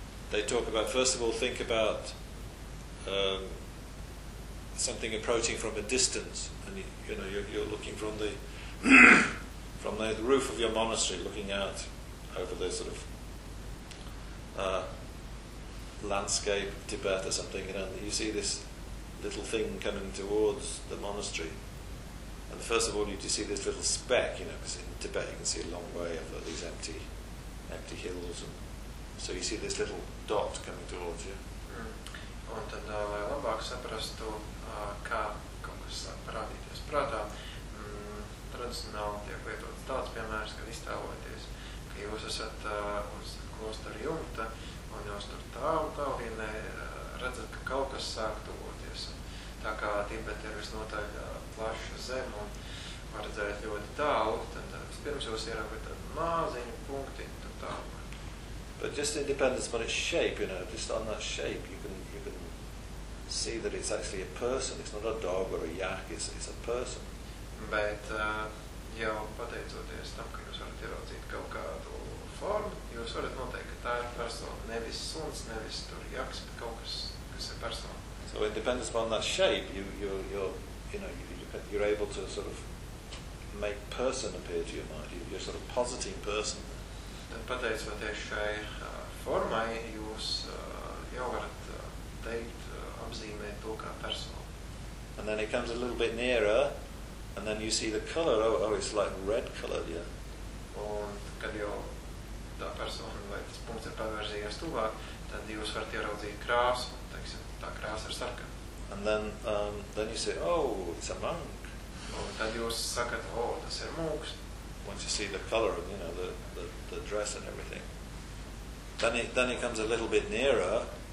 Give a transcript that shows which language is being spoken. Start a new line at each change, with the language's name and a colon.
English: They talk about, first of all, think about something approaching from a distance, and you know you're looking from the from the roof of your monastery, looking out over the sort of landscape of Tibet or something, and you see this little thing coming towards the monastery. And first of all, you just see this little speck, you know, because in Tibet you can see a long way over these empty hills, and so you see this little dot coming towards you.
Latvian: Un tad, lai labāk saprastu, kā kaut kas sāk parādīties prātā, tradicionāli tiek lietots tāds piemērs, kad iztēloties, ka jūs esat uz klostera jumta, un jūs tur tālienē redzat, ka kaut kas sāk tuvoties. Tā kā Tibet ir visnotaļ plaša zeme un var redzēt ļoti tālu, tad pirms jūs ieraugat tādu māziņu punkti, tur tālu.
English: But just in dependence on its shape, you know, just on that shape, you can see that it's actually a person. It's not a dog or a yak. It's a person.
Latvian: Bet jau pateicoties tam, ka jūs varat ieraudzīt kaut kādu formu, jūs varat noteikt, ka tā ir persona. Nevis suns, nevis tur jaks, bet kaut kas ir persona.
English: So in dependence on that shape, you're able to sort of make person appear to your mind. You're sort of positing person.
Latvian: Tad pateicoties šai formai, jūs jau varat teikt, apzīmēt to kā personu.
English: And then it comes a little bit nearer, and then you see the color, oh it's like red color, yeah.
Latvian: Un kad jau tā persona vai tas punkts ir pavērzījies tuvāk, tad jūs varat ieraudzīt krāsu, teiksim, tā krāsa ir sarkana.
English: And then you say, oh, it's a monk.
Latvian: Un tad jūs sakat, oh, tas ir mūks.
English: Once you see the color of, you know, the dress and everything, then it comes a little bit nearer.